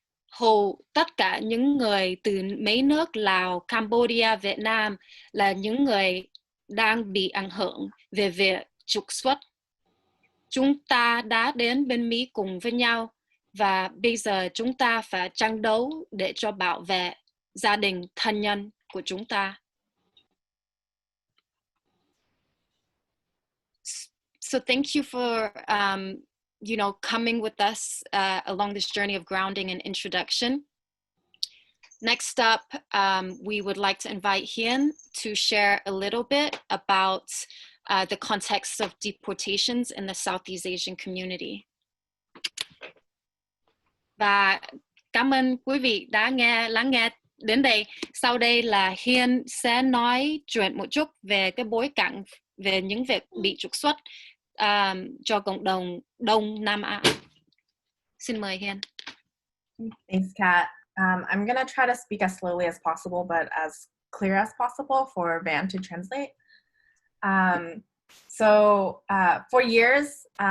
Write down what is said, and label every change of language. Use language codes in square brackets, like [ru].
[vi] Hầu tất cả những người từ mấy nước Lào, Cambodia, Việt Nam là những người đang bị ảnh hưởng về việc trục xuất. Chúng ta đã đến bên Mỹ cùng với nhau, và bây giờ chúng ta phải tranh đấu để cho bảo vệ gia đình, thân nhân của chúng ta. [en] So thank you for coming with us along this journey of grounding and introduction. Next up, we would like to invite Hien to share a little bit about the context of deportations in the Southeast Asian community. [vi] Và cảm ơn quý vị đã lắng nghe đến đây. Sau đây là Hien sẽ nói chuyện một chút về cái bối cảnh về những việc bị trục xuất cho cộng đồng Đông Nam Á. Xin mời Hien. [en] Thanks, Kat. I'm going to try to speak as slowly as possible, but as clear as possible for Van to translate. For years,